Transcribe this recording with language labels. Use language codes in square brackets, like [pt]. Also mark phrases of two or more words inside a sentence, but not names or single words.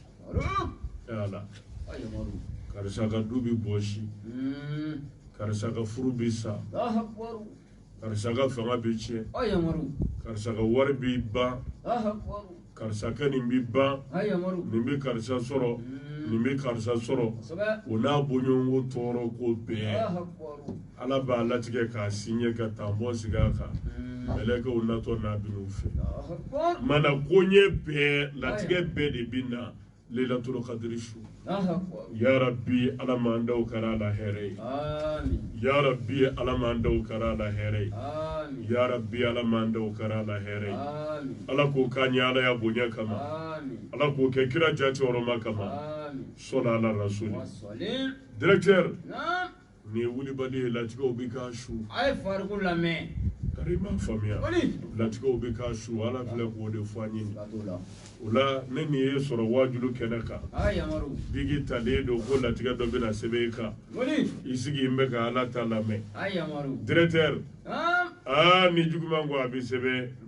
[bm] ala karisa ka du bɛ bɔsi karisa ka furu bɛ sa karisa ka fanga bɛ tiɲɛ karisa ka wari bɛ ban karisa ka nin bɛ ban nin bɛ karisa sɔrɔ nin bɛ karisa sɔrɔ o n'a bɔɲɔgɔnko tɔɔrɔ ko bɛɛ ala b'a latigɛ k'a signé ka tampon sigi a kan mɛlɛkɛw natɔ n'a bin'u fɛ mana koɲɛ bɛɛ latigɛ bɛɛ de bɛ na Laylatul Qadr su [ar] يا ربي [bm] ala m'an daw kɛra a la hɛrɛ ye [ar] يا ربي [bm] ala m'an daw kɛra a la hɛrɛ ye [ar] يا ربي [bm] ala m'an daw kɛra a la hɛrɛ ye ala k'o k'a ɲɛ ala ya bonya kama ala k'o kɛ kira jati hɔrɔma kama sɔla ala rasuli directeur nin ye wulibali ye latigɛw bɛ k'a su a ye farigun lamɛn kari m'a faamuya latigɛw bɛ k'a su ala filɛ k'o de fɔ an ye o la ne nin ye sɔrɔ wajulu kɛnɛ kan bigi talen don ko latigɛ dɔ bɛna sɛbɛn i kan i sigi n bɛ ka ala ta lamɛn directeur ni juguman ko a bɛ sɛbɛn